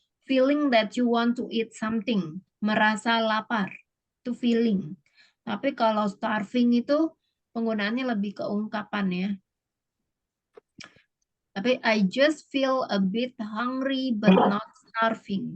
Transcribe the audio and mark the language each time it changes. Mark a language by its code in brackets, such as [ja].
[en] Feeling that you want to eat something, [id] merasa lapar, itu [en] feeling. [id] Tapi kalau starving itu penggunaannya lebih ke ungkapan ya. [en] Tapi I just feel a bit hungry but not starving.